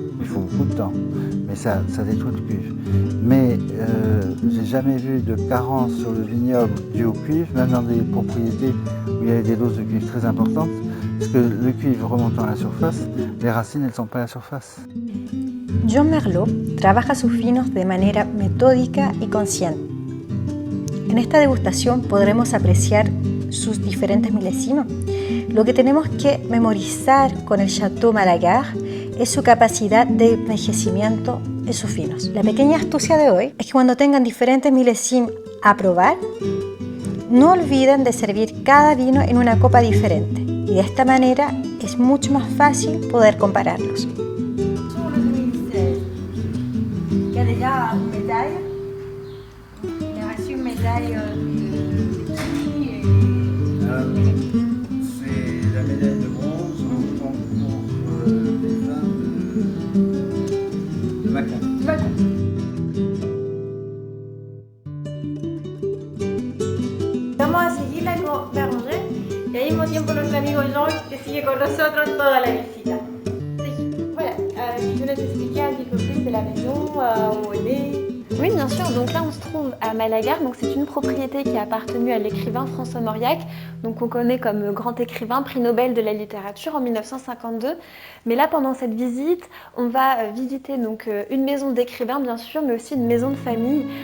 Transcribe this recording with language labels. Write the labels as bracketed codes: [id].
[fr] Il faut beaucoup de temps, mais ça détruit le cuivre. Mais j'ai jamais vu de carence sur le vignoble dû au cuivre, même dans des propriétés où il y avait des doses de cuivre très importantes, parce que le cuivre remontant à la surface, les racines elles ne sont pas à la surface. [es] John Merlot trabaja sus vinos de manera metódica y consciente. En esta degustación podremos apreciar sus diferentes milesinos. Lo que tenemos que memorizar con el Chateau Malagar es su capacidad de envejecimiento en sus vinos. La pequeña astucia de hoy es que cuando tengan diferentes milésimes a probar, no olviden de servir cada vino en una copa diferente y de esta manera es mucho más fácil poder compararlos. [fr] Sur le 2016, il y a déjà une médaille. Il a reçu une médaille de qui C'est la médaille de bronze au concours des vins de Mâcon. [es] Vamos a seguirla con Bérengère y al mismo tiempo nuestro amigo Jean que sigue con nosotros toda la visita. [fr] Sí, voilà, je vais t'expliquer un petit peu plus de la maison, où elle est. Oui, bien sûr. Donc là, on se trouve à Malagar. Donc c'est une propriété qui a appartenu à l'écrivain François Mauriac, donc qu'on connaît comme grand écrivain, prix Nobel de la littérature en 1952. Mais là, pendant cette visite, on va visiter donc une maison d'écrivain, bien sûr, mais aussi une maison de famille.